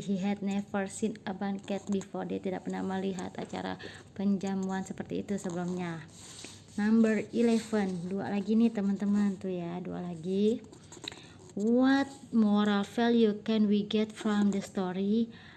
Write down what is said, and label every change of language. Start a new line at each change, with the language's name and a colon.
English: He had never seen a banquet before.
Indonesian: Dia tidak pernah melihat acara penjamuan seperti itu sebelumnya.
English: Number 11,
Indonesian: dua lagi nih teman-teman tuh ya, dua lagi.
English: What moral value can we get from the story?